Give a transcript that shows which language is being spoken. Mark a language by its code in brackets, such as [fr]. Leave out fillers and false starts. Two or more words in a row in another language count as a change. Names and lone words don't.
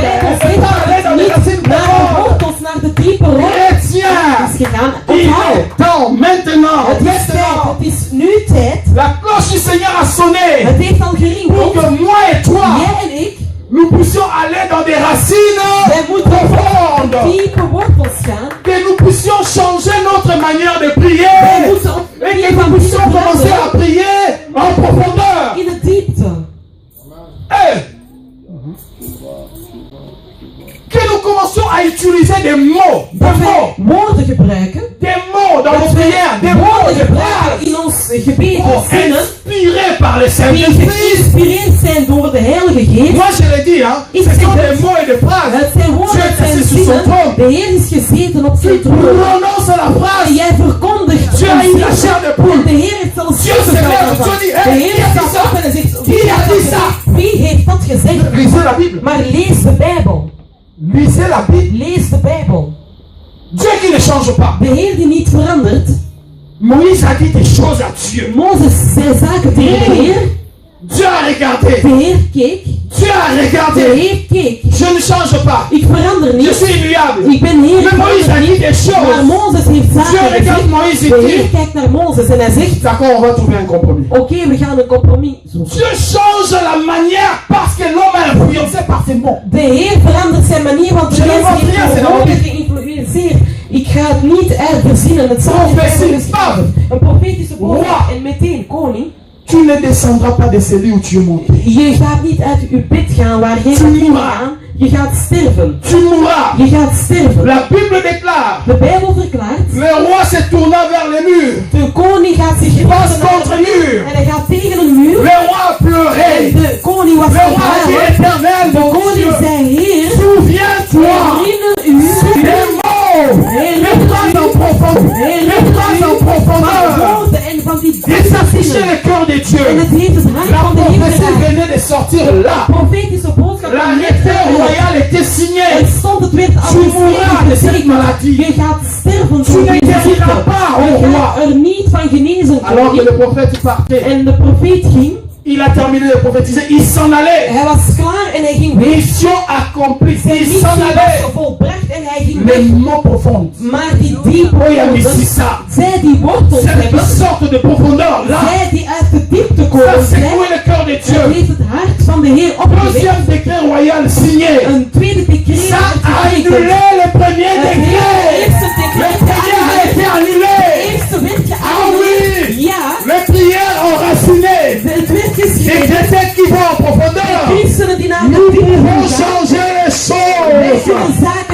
[fr] Elle n'est pas allée dans des racines [nl] Naar de [fr] profondes. [nl] wortels, naar de diepe wortels [fr] Chrétien, [nl] is gegaan. [fr] il [nl] Onthoud, [fr] est temps maintenant, [nl] het is tijd, [fr] maintenant. [nl] het is nu tijd. [fr] La cloche du Seigneur a sonné [nl] Het heeft al [fr] pour [nl] gerinkeld. [fr] que moi et toi, [nl] Jij en ik, [fr] nous puissions aller dans des racines [nl] wij moeten [fr] profondes. [nl] diepe wortels gaan. [fr] Que nous puissions changer notre manière de [nl] Wij [fr] prier. [nl] moeten op [fr] Et que nous puissions commencer à prier en profondeur. [nl] in de diepte. Hey. [fr] Que nous commencions à utiliser des mots. Des [nl] Dat [fr] mots. [nl] wij woorden gebruiken. [fr] Des mots dans nos [nl] Dat wij [fr] prières. Des mots [nl] woorden [fr] de [nl] gebruiken [fr] grâce. [nl] in ons gebeden, Oh, zinnen. [fr] inspirés par le [nl] Die [fr] Saint-Esprit. [nl] geïnspireerd zijn door de Heilige Geest. [fr] Moi je l'ai dit, hein. Ce sont des mots et des phrases. [nl] Het zijn woorden, [fr] Dieu [nl] het [fr] est [nl] zijn [fr] assis sur son [nl] zinnen. [fr] trône. [nl] De Heer is gezeten op zijn [fr] Tu [nl] troon. [fr] prononces la [nl] En [fr] phrase. [nl] jij verkondigt [fr] Dieu a [nl] een [fr] eu la [nl] zin. [fr] chair de [nl] En [fr] poule. [nl] de Heer heeft zelfs [fr] Dieu se lève, [nl] van. [fr] Dieu dit, [nl] De hey, Heer [fr] qui a dit [nl] staat [fr] ça? [nl] op en hij zegt, [fr] Qui a dit ça? [nl] wie heeft dat gezegd? [fr] Lisez la Bible. [nl] Maar lees de Bijbel. [fr] Lisez la Bible. [nl] Lees de Bijbel. [fr] Dieu qui ne change pas. [nl] De Heer die niet verandert. [fr] Moïse a dit des choses à Dieu. [nl] Mozes zei zaken tegen de Heer. [fr] Dieu a regardé. [nl] De Heer keek. [fr] Dieu a [nl] De [fr] regardé. [nl] Heer keek. [fr] Je ne change pas. [nl] Ik verander [fr] Je [nl] niet. [fr] suis immuable. [nl] Ik ben Heer. [fr] Mais Moïse a dit des [nl] Maar [fr] choses. [nl] Mozes heeft [fr] Dieu [nl] zaken [fr] regarde [nl] gezegd. [fr] Moïse et [nl] De [fr] dit, [nl] Heer kijkt naar Mozes en hij zegt, [fr] d'accord, on va trouver un compromis. [nl] oké, we gaan een compromis zoeken. [fr] Dieu change la manière parce que l'homme est influencé par ses mots. [nl] De Heer verandert zijn manier, want de [fr] Je [nl] mens [fr] vois rien, [nl] heeft [fr] c'est [nl] woorden [fr] normal. [nl] geïnfluenceerd. Ik ga het niet verzinnen, het zal Profetie, niet geschreven. Een profetische boodschap en meteen koning. [fr] Tu ne descendras pas de celui où tu es monté. [nl] Je gaat niet uit je bed gaan waar jij naartoe gaat. Je gaat sterven. [fr] Tu mourras. [nl] Je gaat sterven. [fr] La Bible déclare, [nl] De Bijbel verklaart, [fr] le roi se tourna vers les murs. [nl] de koning gaat zich [fr] Passe [nl] richten [fr] contre [nl] naar de [fr] mur. [nl] muur. En hij gaat tegen een muur. [fr] Le roi a pleuré. [nl] En de koning was [fr] Le roi a dit, [nl] verbaasd. [fr] éternel, [nl] De [fr] mon [nl] koning [fr] Dieu, [nl] zei, Heer, [fr] souviens-toi [nl] herinner u. [fr] des mots, des phrases en profondeur, des phrases en [nl] Van [fr] profondeur. [nl] woorden en van die [fr] Il s'affichait [nl] zinnen. [fr] le cœur de [nl] En [fr] Dieu. [nl] het heeft het hart [fr] La [nl] van de Heer [fr] prophétie [nl] geraakt. [fr] venait de sortir là. [nl] Profetische boodschap van [fr] L'arrêté royal était [nl] Het [fr] signé. [nl] stond, het werd al [fr] Tu mourras de cette maladie. [nl] Je gaat sterven [fr] Tu [nl] van [fr] ne [nl] deze [fr] guériras [nl] ziekte. [fr] pas, [nl] Je oh gaat [fr] roi. [nl] er niet van genezen [fr] Alors que [nl] koning. [fr] le prophète partait, [nl] En de profeet ging. [fr] il a terminé de prophétiser, il s'en allait. [nl] Hij was klaar en hij ging weg. [fr] Mission accomplie, [nl] Zijn [fr] il [nl] missie [fr] s'en allait. [nl] was volbracht en hij ging [fr] Les [nl] weg. [fr] mots profonds. [nl] Maar die diepe [fr] Oh, il y a mis [nl] woorden, [fr] ça. [nl] zij die wortels [fr] Celles [nl] hebben, [fr] qui sortent de profondeur, là. [nl] zij die uit de diepte [fr] Ça [nl] komen, zij, [fr] secouait le cœur de [nl] dat [fr] Dieu. [nl] heeft het hart van de Heer opgewekt. [fr] Deuxième décret royal signé. [nl] Een tweede decreet [fr] Ça [nl] werd [fr] a [nl] getekend. [fr] annulé le premier [nl] Het [fr] décret. [nl] eerste [fr] Le [nl] decreet [fr] premier a été [nl] Het [fr] annulé. [nl] eerste werd Ah geannuleerd. [fr] oui. [nl] Ja, [fr] Les prières enracinées. [nl] het werd [fr] Les [nl] geschreven. [fr] chrétiens qui vont en profondeur. [nl] Christenen die naar de [fr] Nous [nl] diepte [fr] pouvons [nl] gaan, [fr] changer les [nl] wij [fr] choses. [nl] zullen zaken